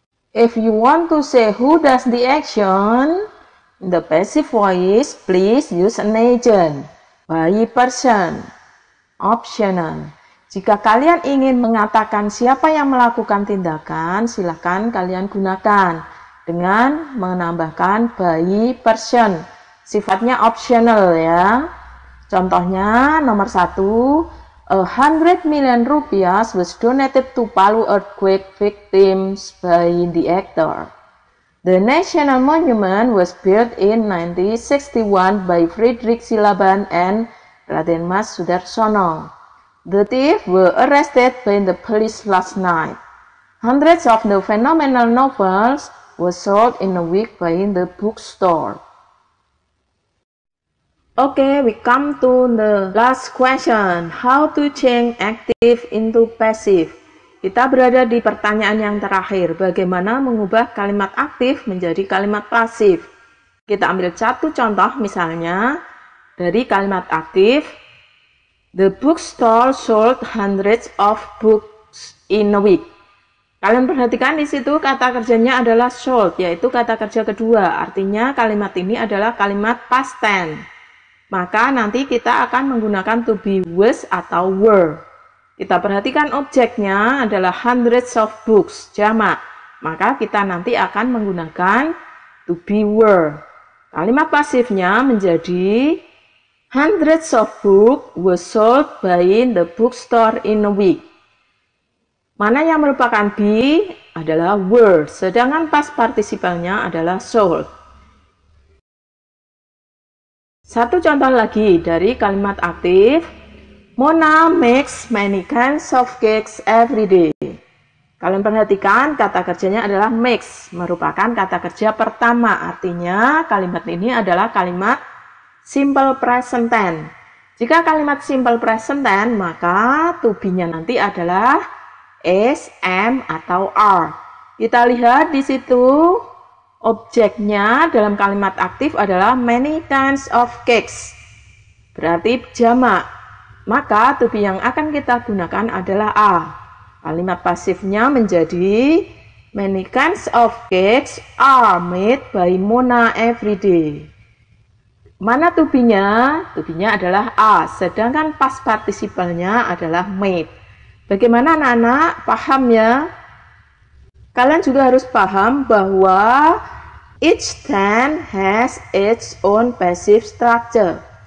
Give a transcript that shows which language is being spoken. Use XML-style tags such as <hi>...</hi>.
<en>If you want to say who does the action, in the passive voice, please use an agent, by person, optional.</en> <id>Jika kalian ingin mengatakan siapa yang melakukan tindakan, silakan kalian gunakan dengan menambahkan by person. Sifatnya optional ya. Contohnya nomor 1,</id> <en>100 million rupiah was donated to Palu earthquake victims by the actor. The National Monument was built in 1961 by Frederick Silaban and Raden Mas Sudarsono. The thieves were arrested by the police last night. Hundreds of the phenomenal novels were sold in a week by the bookstore. Okay, we come to the last question. How to change active into passive?</en> <id>Kita berada di pertanyaan yang terakhir, bagaimana mengubah kalimat aktif menjadi kalimat pasif. Kita ambil satu contoh misalnya, dari kalimat aktif,</id> <en>the bookstore sold hundreds of books in a week.</en> <id>Kalian perhatikan di situ kata kerjanya adalah sold, yaitu kata kerja kedua. Artinya kalimat ini adalah kalimat past tense. Maka nanti kita akan menggunakan to be, was, atau were. Kita perhatikan objeknya adalah hundreds of books, jamak. Maka kita nanti akan menggunakan to be, were. Kalimat pasifnya menjadi</id> <en>hundreds of books were sold by the bookstore in a week.</en> <id>Mana yang merupakan be adalah were, sedangkan past participle-nya adalah sold. Satu contoh lagi dari kalimat aktif,</id> <en>Mona makes many kinds of cakes every day.</en> <id>Kalian perhatikan kata kerjanya adalah makes, merupakan kata kerja pertama. Artinya kalimat ini adalah kalimat simple present tense. Jika kalimat simple present tense, maka to be-nya nanti adalah is, am, atau are. Kita lihat di situ objeknya dalam kalimat aktif adalah many kinds of cakes. Berarti jamak. Maka to be yang akan kita gunakan adalah a. Kalimat pasifnya menjadi</id> <en>many kinds of cakes are made by Mona every day.</en> <id>Mana to be-nya? To be-nya adalah a, sedangkan past participle-nya adalah made. Bagaimana anak-anak? Paham ya? Kalian juga harus paham bahwa</id> <en>each tense has its own passive structure.</en>